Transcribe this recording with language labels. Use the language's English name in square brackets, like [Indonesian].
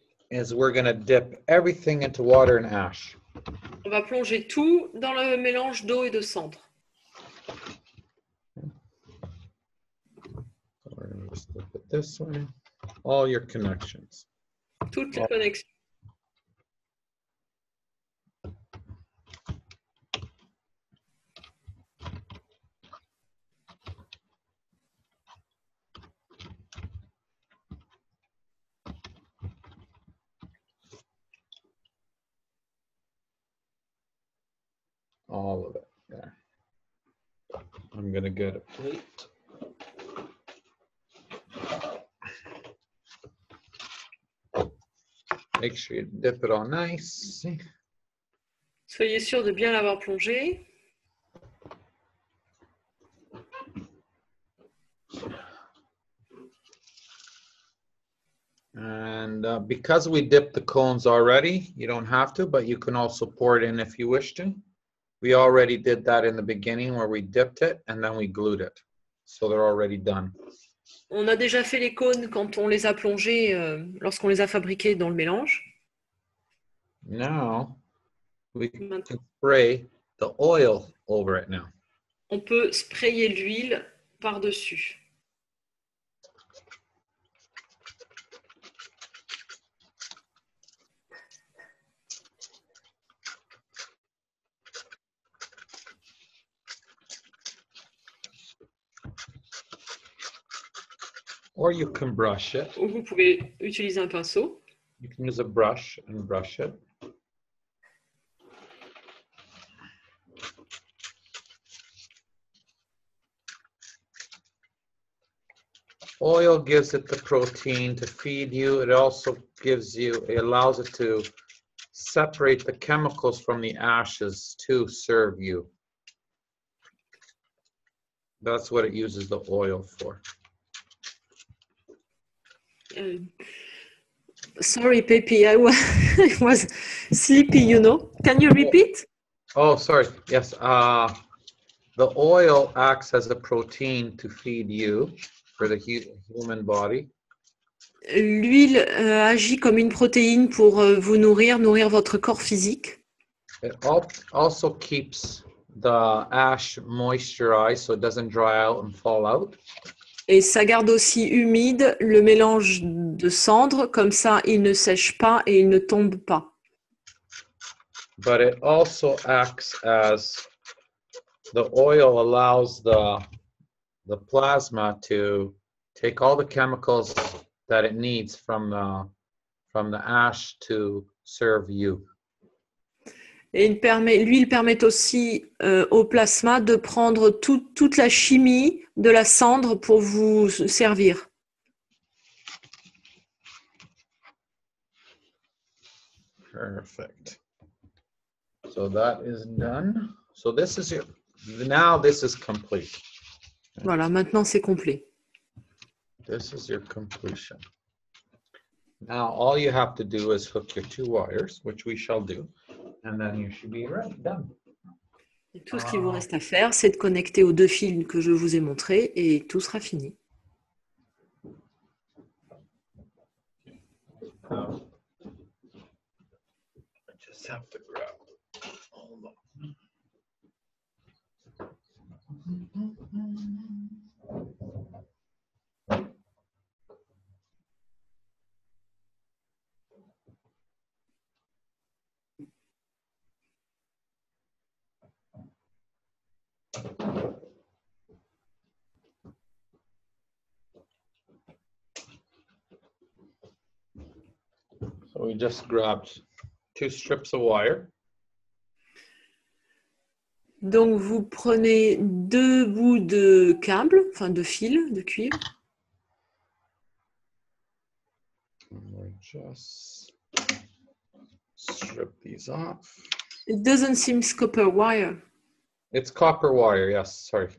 [English] is we're gonna dip everything into water and ash. [French] On va plonger tout dans le mélange d'eau et de cendre. [English] We're gonna just look at this way. All your connections. [French] Toutes les connexions. [English] All of it there. I'm gonna get a plate. Make sure you dip it all nice. [French] Soyez sûr de bien l'avoir plongé. [English] And because we dipped the cones already, you don't have to, but you can also pour it in if you wish to. We already did that in the beginning where we dipped it and then we glued it. So they're already done. [French] On a déjà fait les cônes quand on les a plongés, lorsqu'on les a fabriqués dans le mélange. [English] Now, we can spray the oil over it now. [French] On peut sprayer l'huile par-dessus. [English] Or you can brush it. [French] Ou vous pouvez utiliser un pinceau. [English] You can use a brush and brush it. Oil gives it the protein to feed you. It also gives you, it allows it to separate the chemicals from the ashes to serve you. That's what it uses the oil for. Sorry, Pepe, I was sleepy, you know. Can you repeat? Oh, sorry. Yes. The oil acts as a protein to feed you for the human body. [French] L'huile agit comme une protéine pour vous nourrir votre corps physique. [English] It also keeps the ash moisturized so it doesn't dry out and fall out. [French] Et ça garde aussi humide le mélange de cendres, comme ça il ne sèche pas et il ne tombe pas. [English] But it also acts as the oil allows the plasma to take all the chemicals that it needs from the ash to serve you. [French] Et l'huile permet aussi au plasma de prendre toute la chimie de la cendre pour vous servir. [English] Perfect. So that is done. So this is now this is complete. [French] Voilà, maintenant c'est complet. [English] This is your completion. Now all you have to do is hook your 2 wires, which we shall do, and then you should be ready, done. [French] Et tout ce qu'il vous reste à faire, c'est de connecter aux 2 fils que je vous ai montrés et tout sera fini. [English] I just have to grab. Hold on. So we just grabbed 2 strips of wire. [French] Donc vous prenez 2 bouts de câble, enfin de fil, de cuivre. [English] We'll just strip these off. It doesn't seem copper wire. It's copper wire, yes, sorry.